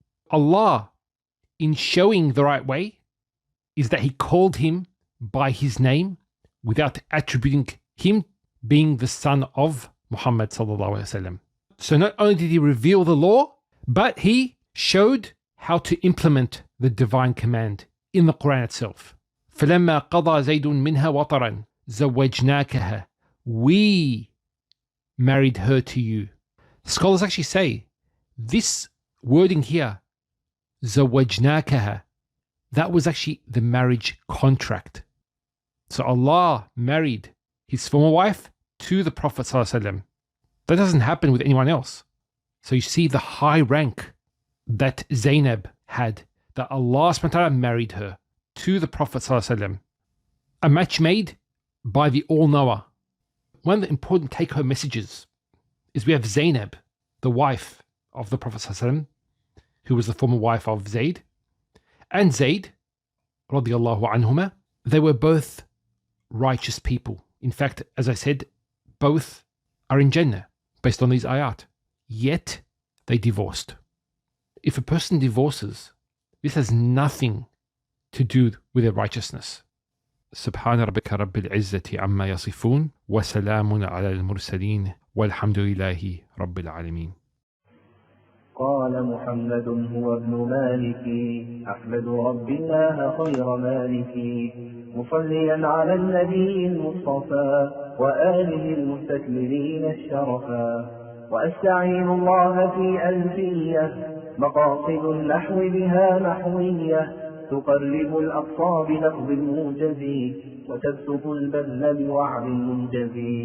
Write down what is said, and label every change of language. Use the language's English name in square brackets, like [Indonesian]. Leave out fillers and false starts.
[English] Allah, in showing the right way, is that he called him by his name without attributing him being the son of Muhammad sallallahu alaihi wasallam. So not only did he reveal the law, but he showed how to implement the divine command in the Quran itself. [Arabic] فَلَمَّا قَضَى زَيْدٌ مِنْهَا وَطَرًا زَوَّجْنَاكَهَا, [English] we married her to you. Scholars actually say this wording here, زَوَّجْنَاكَهَا, that was actually the marriage contract. So Allah married his former wife to the Prophet ﷺ. That doesn't happen with anyone else. So you see the high rank that Zainab had, that Allah subhanahu wa ta'ala married her to the Prophet ﷺ. A match made by the All-Knower. One of the important take-home messages is we have Zainab, the wife of the Prophet ﷺ, who was the former wife of Zayd, and Zayd, radiallahu anhuma. They were both righteous people. In fact, as I said, both are in Jannah based on these ayat. Yet they divorced. If a person divorces, this has nothing to do with their righteousness. [Arabic] سبحان ربك رب العزة عما يصفون وسلام على المرسلين والحمد لله رب العالمين. قال محمد هو ابن مالك أحمد رب الله خير مالك مصليا على النبي المصطفى وآله المستكملين الشرفا وأستعين الله في ألفية مقاصد النحو بها نحوية تقرب الأقصى بلفظ الموجز وتبسط البذل بوعد منجز.